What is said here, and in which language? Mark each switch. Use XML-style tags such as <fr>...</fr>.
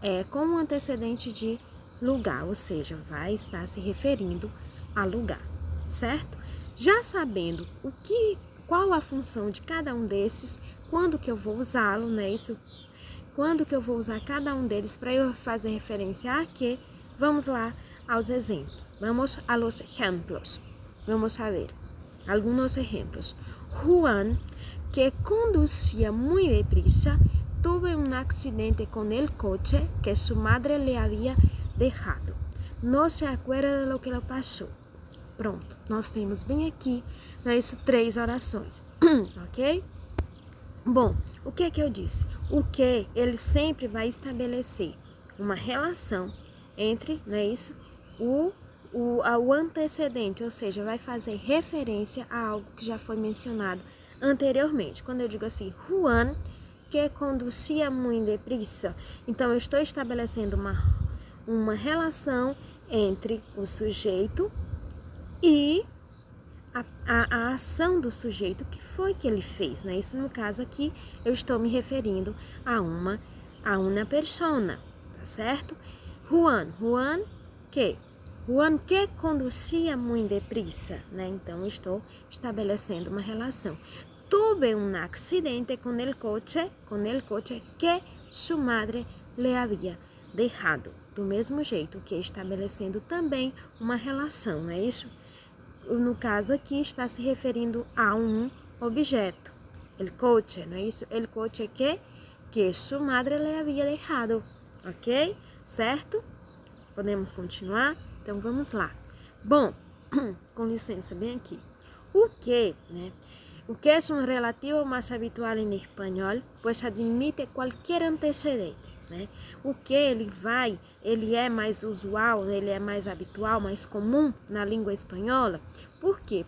<pt>Com o antecedente de lugar, ou seja, vai estar se referindo a lugar, certo? Já sabendo qual a função de cada um desses, quando que eu vou usá-lo, não é isso? Quando que eu vou usar cada um deles para eu fazer referência a quê? Vamos lá aos exemplos.</pt> <es>Vamos a los ejemplos. Vamos a ver algunos ejemplos. Juan, que conducía muy deprisa, tuvo un accidente con el coche que su madre le había dejado. No se acuerda de lo que le pasó.</es> <pt>Pronto, nós temos bem aqui, não é isso, 3 orações, ok? Bom, o que é que eu disse? O que ele sempre vai estabelecer uma relação entre, não é isso, o antecedente, ou seja, vai fazer referência a algo que já foi mencionado anteriormente. Quando eu digo assim, Juan, que conducia muito depressa, então eu estou estabelecendo uma relação entre o sujeito e a ação do sujeito, que foi que ele fez, né? Isso no caso aqui, eu estou me referindo a uma persona, tá certo? Juan que conducia muito depressa, né? Então, eu estou estabelecendo uma relação.</pt> <es>Tuve un accidente con el coche que su madre le había dejado.</es> <pt>Do mesmo jeito que estabelecendo também uma relação, não é isso? No caso aqui, está se referindo a um objeto. El coche, não é isso?</pt> <es>El coche que su madre le había dejado.</es> <pt>Ok? Certo? Podemos continuar? Então, vamos lá. Bom, com licença, bem aqui. O que, né? O que é um relativo mais habitual em espanhol, pois admite qualquer antecedente, né? O que ele é mais usual, ele é mais habitual, mais comum na língua espanhola. Por quê?</pt>